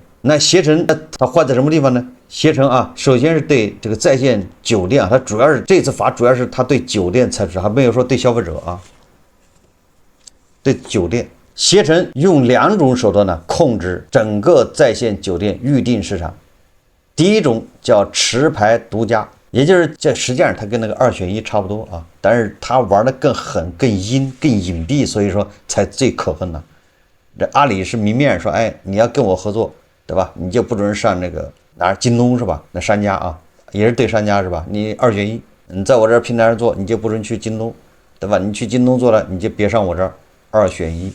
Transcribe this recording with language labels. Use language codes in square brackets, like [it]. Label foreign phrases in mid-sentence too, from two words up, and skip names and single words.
[zh] 那攜程他壞在什麼地方呢？攜程啊，首先是对這個在線酒店啊，它主要是這次罰主要是他對酒店才是，還沒有說對消費者啊。對酒店，攜程用2種手段呢控制整個在線酒店預訂市场。第一種叫持牌獨家，也就是這實際上它跟那個2選1差不多啊，但是它玩的更狠、更陰、更隱蔽，所以說才最可恨呢。這阿里是明面說，哎，你要跟我合作，对吧？你就不准上那個哪京東是吧？那商家啊，也是对商家是吧？你2選1，你在我這平台上做，你就不准去京東，对吧？你去京東做了，你就別上我這兒2選1。